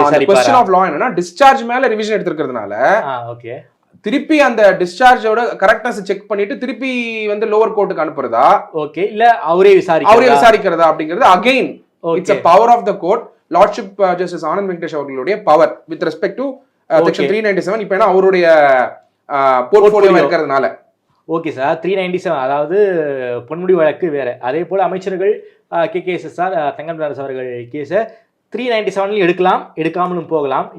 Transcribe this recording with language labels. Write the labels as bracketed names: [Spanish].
[Tamil] Question of law என்னன்னா discharge மேல revision எடுத்துக்கிறதுனால okay, திருப்பி அந்த டிஸ்சார்ஜோட கரெக்ட்னஸ் செக் பண்ணிட்டு திருப்பி வந்து லோவர் கோர்ட்டுக்கு அனுப்புறதா, ஓகே, இல்ல அவரே விசாரிக்கிறதா அப்படிங்கிறது [English] Again it's a power of the court. [Tamil] Lordship justice Anand Venkatesh அவர்களுடைய power with respect to section 397. இப்போ ஏன்னா அவருடைய போர்ட்ஃபோலியோ இருக்கிறதுனால. ஓகே சார், 397 அதாவது பொன்முடி வழக்கு வேற. அதே போல அமைச்சர்கள் KKSR தங்கம் தென்னரசு அவர்கள் கேஸை 397 எடுக்கலாம், எடுக்காமலும் போகலாம்.